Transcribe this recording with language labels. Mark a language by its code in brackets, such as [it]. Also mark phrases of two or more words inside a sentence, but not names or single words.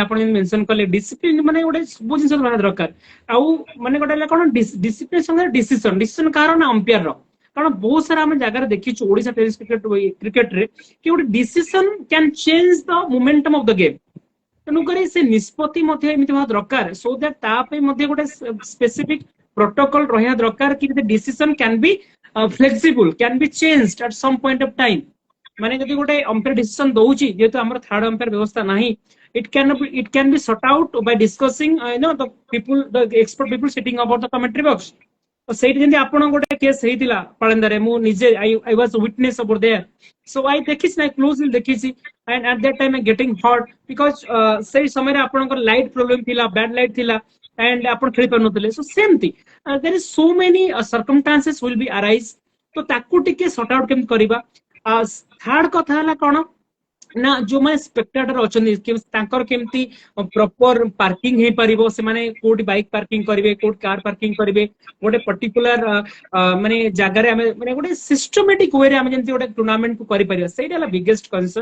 [or] ଆପଣ ମେନସନ କଲେ ଡିସିପ୍ଲିନ ମାନେ ଗୋଟେ ସବୁ ଜିନିଷ ରହିବା ଦରକାର। ଆଉ ମାନେ ଗୋଟେ ହେଲା କଣ ଡିସିପ୍ଲିନ ସଙ୍ଗେ ଡିସିସନ କାହାର ନା ଅମ୍ପାୟାର ର। କାରଣ ବହୁତ ସାରା ଆମେ ଜାଗାରେ ଦେଖିଛୁ ଓଡିଶା ଟେନିସ କ୍ରିକେଟରେ କି ଗୋଟେ [en] decision can change the momentum of the game. [or] ତେଣୁକରି ସେ ନିଷ୍ପତ୍ତି ମଧ୍ୟ ଏମିତି ହବା ଦରକାର [en] so that [or] ତା ପାଇଁ ମଧ୍ୟ ଗୋଟେ [en] specific protocol [or] ରହିବା ଦରକାର କି [en] decision can be flexible, can be changed at some point of time। [or] ମାନେ ଯଦି ଗୋଟେ ଅମ୍ପାୟାର ଡିସିସନ ଦଉଛି, ଯେହେତୁ ଆମର [en] third umpire [or] ବ୍ୟବସ୍ଥା ନାହିଁ, [en] it can be sought out by discussing the expert people sitting about the commentary box। [or] ତ ସେଇଠି ଯେମିତି ଆପଣ ଗୋଟେ କେସ୍ ହେଇଥିଲା ପାଳନ୍ଦାରେ, ମୁଁ ନିଜେ [en] I was witness over there, so I [or] ଦେଖିଛି ନା କ୍ଲୋଜଲି ଦେଖିଛି, [en] and at that time I getting hurt because [or] ସେଇ ସମୟରେ ଆପଣଙ୍କର [en] light problem [or] ଥିଲା, [en] bad light [or] ଥିଲା and ଆପଣ ଖେଳି ପାରୁନଥିଲେ। [en] so ସେମିତି there is so many circumstances will be arise, [or] ତ ତାକୁ ଟିକେ [en] sort out [or] କେମିତି କରିବା। ଥାର୍ଡ କଥା ହେଲା କଣ ନା ଯୋଉମାନେ ସ୍ପେକ୍ଟାଟର ଅଛନ୍ତି ତାଙ୍କର କେମିତି [en] proper parking [or] ହେଇପାରିବ, ସେମାନେ କୋଉଠି [en] bike parking [or] କରିବେ, କୋଉଠି [en] car parking [or] କରିବେ, ଗୋଟେ ପର୍ଟିକୁଲାର ମାନେ ଜାଗାରେ ଆମେ ମାନେ ଗୋଟେ ସିଷ୍ଟମେଟିକ ୱେରେ ଆମେ ଯେମିତି ଗୋଟେ ଟୁର୍ଣ୍ଣାମେଣ୍ଟ କୁ କରିପାରିବା, ସେଇଟା ହେଲା [en] biggest concern.